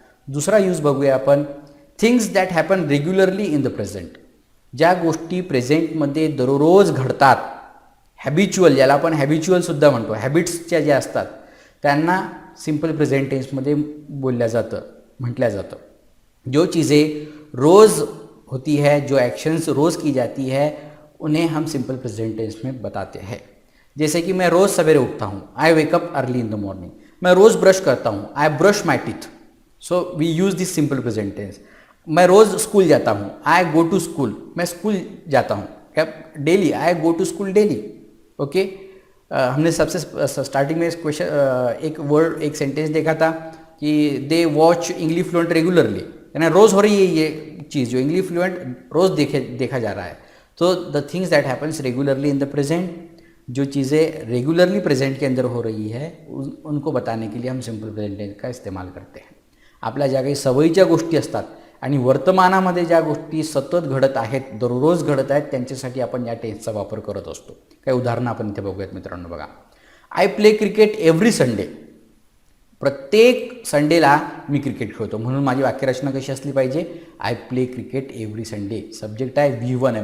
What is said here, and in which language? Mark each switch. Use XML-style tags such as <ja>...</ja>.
<mr>दुसरा यूज बघूया आपण,</mr> <en>things that happen regularly in the present,</en> <mr>ज्या गोष्टी प्रेझेंटमध्ये दररोज घडतात, हॅबिच्युअल, ज्याला आपण हॅबिच्युअलसुद्धा म्हणतो, हॅबिट्सच्या ज्या असतात त्यांना सिंपल प्रेझेंट टेन्समध्ये बोलल्या जातं, म्हटल्या जातं।</mr> <hi>जो चीज़ें रोज़ होती है, जो एक्शंस रोज़ की जाती है, उन्हें हम सिंपल प्रेजेंट टेंस में बताते हैं। जैसे कि मैं रोज़ सवेरे उठता हूँ,</hi> <en>I wake up early in the morning.</en> <hi>मैं रोज़ ब्रश करता हूँ,</hi> <en>I brush my teeth, so we use this simple present tense.</en> <hi>मैं रोज़ स्कूल जाता हूँ,</hi> <en>I go to school,</en> <hi>मैं स्कूल जाता हूँ, क्या daily,</hi> <en>I go to school daily,</en> <hi>okay. हमने सबसे स्टार्टिंग में क्वेश्चन एक वर्ड, एक सेंटेंस देखा था कि</hi> <en>they watch English fluent regularly,</en> <hi>यानी रोज़ हो रही है ये चीज़, जो इंग्लिश फ्लुएंट रोज़ देखा जा रहा है। तो</hi> <en>the things that happens regularly in the present,</en> <hi>जो चीज़ें रेगुलरली प्रेजेंट के अंदर हो रही है उनको बताने के लिए हम सिंपल प्रेजेंट टेंस का इस्तेमाल करते हैं।</hi> <mr>आपल्या ज्या काही सवयीच्या गोष्टी असतात आणि वर्तमानामध्ये ज्या गोष्टी सतत घडत आहेत, दररोज घडत आहेत, त्यांच्यासाठी आपण या टेन्सचा वापर करत असतो। काही उदाहरणं आपण इथे बघूयात मित्रांनो। बघा,</mr> <en>I play cricket every Sunday,</en> <mr>प्रत्येक संडेला मी क्रिकेट खेळतो, म्हणून माझी वाक्यरचना कशी असली पाहिजे, I play cricket every Sunday, subject आहे V1 आहे।</mr>